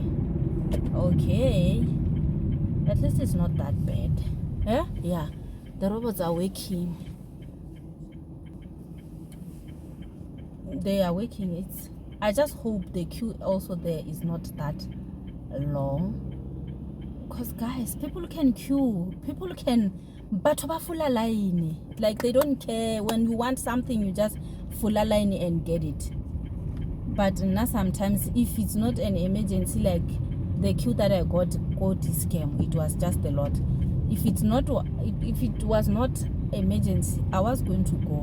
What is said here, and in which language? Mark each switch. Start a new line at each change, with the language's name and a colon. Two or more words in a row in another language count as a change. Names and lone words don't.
English: Okay, at least it's not that bad. Yeah, the robots are working. they are working. I just hope the queue also there is not that long, because guys, people can queue, people can
Tswana: batho ba fula
English: line, like they don't care. When you want something, you just fula line and get it. But now sometimes if it's not an emergency, like the queue that I got this scam, it was just a lot. If it was not emergency, I was going to go.